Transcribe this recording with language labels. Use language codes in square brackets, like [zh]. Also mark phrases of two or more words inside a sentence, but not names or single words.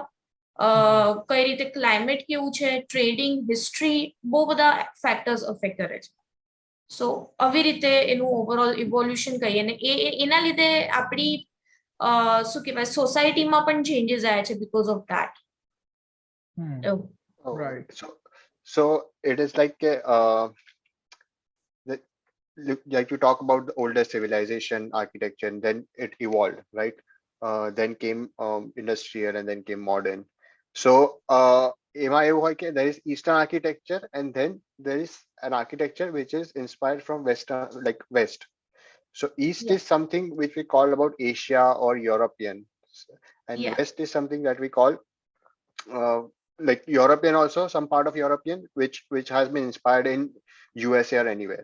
[gu] કઈ રીતે ક્લાઇમેટ કેવું છે, ટ્રેડિંગ, હિસ્ટ્રી, બહુ બધા [en] factors affect [gu] કરે છે. સો આવી રીતે એનું [en] overall evolution [gu] કહીએ ને એના લીધે આપણી શું કહેવાય સોસાયટીમાં પણ ચેન્જીસ આવ્યા છે [en] because of that. Oh, Right. so it is like like you talk about the older civilization architecture, and then it evolved, right? Then came industrial, and then came modern. So [gu] એમાં એવું હોય કે [en] there is Eastern architecture, and then there is an architecture which is inspired from Western, like West. So East Yeah. is something which we call about Asia or European, and Yeah. West is something that we call like European, also some part of European which has been inspired in USA or anywhere.